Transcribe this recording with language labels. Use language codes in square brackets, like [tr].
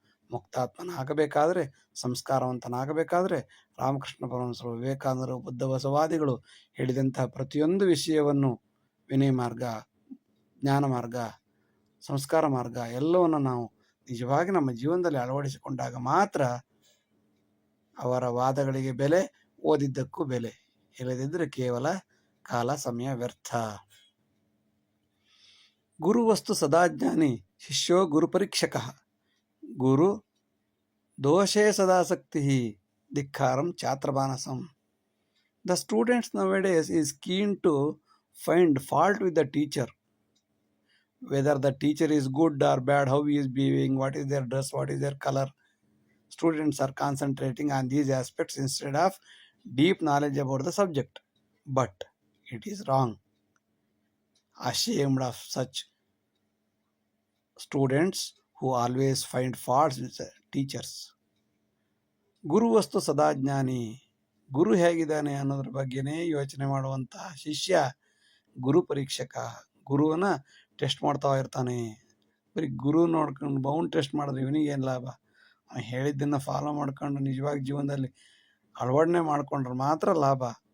[kn] ಮುಕ್ತಾತ್ಮನಾಗಬೇಕಾದ್ರೆ, ಸಂಸ್ಕಾರವಂತನಾಗಬೇಕಾದ್ರೆ ರಾಮಕೃಷ್ಣ ಪರಮಹಂಸರು, ವಿವೇಕಾನಂದರು, ಬುದ್ಧ ಬಸವಾದಿಗಳು ಹೇಳಿದಂತಹ ಪ್ರತಿಯೊಂದು ವಿಷಯವನ್ನು, ವಿನಯ ಮಾರ್ಗ, ಜ್ಞಾನ ಮಾರ್ಗ, ಸಂಸ್ಕಾರ ಮಾರ್ಗ ಎಲ್ಲವನ್ನು ನಾವು ನಿಜವಾಗಿ ನಮ್ಮ ಜೀವನದಲ್ಲಿ ಅಳವಡಿಸಿಕೊಂಡಾಗ ಮಾತ್ರ ಅವರ ವಾದಗಳಿಗೆ ಬೆಲೆ, ಓದಿದ್ದಕ್ಕೂ ಬೆಲೆ. ಇಲ್ಲದಿದ್ದರೆ ಕೇವಲ ಕಾಲ ಸಮಯ ವ್ಯರ್ಥ. [sa] ಗುರುವಸ್ತು ಸದಾಜ್ಞಾನಿ ಶಿಷ್ಯೋ ಗುರುಪರೀಕ್ಷಕ ಗುರು ದೋಷೇ ಸದಾಸಕ್ತಿ ಧಿಕ್ಕಾರಂ ಛಾತ್ರಮಾನಸಂ. [en] The students nowadays is keen to find fault with the teacher. Whether the teacher is good or bad, how he is behaving, what is their dress, what is their color. Students are concentrating on these aspects instead of deep knowledge about the subject. But it is wrong. Ashamed of such students who always find faults with the teachers. [sa] ಗುರುವಸ್ತು ಸದಾಜ್ಞಾನಿ, [kn] ಗುರು ಹೇಗಿದ್ದಾನೆ ಅನ್ನೋದ್ರ ಬಗ್ಗೆನೇ ಯೋಚನೆ ಮಾಡುವಂತಹ ಶಿಷ್ಯ ಗುರು ಪರೀಕ್ಷಕ. ಗುರುವನ್ನ test ಮಾಡ್ತಾ ಇರ್ತಾನೆ. ಬರೀ ಗುರು ನೋಡ್ಕೊಂಡು ಅವನು ಟೆಸ್ಟ್ ಮಾಡಿದ್ರೆ ಇವನಿಗೇನು ಲಾಭ? ಅವನು ಹೇಳಿದ್ದನ್ನು ಫಾಲೋ ಮಾಡ್ಕೊಂಡು ನಿಜವಾಗಿ ಜೀವನದಲ್ಲಿ ಅಳವಡನೆ ಮಾಡ್ಕೊಂಡ್ರೆ ಮಾತ್ರ ಲಾಭ.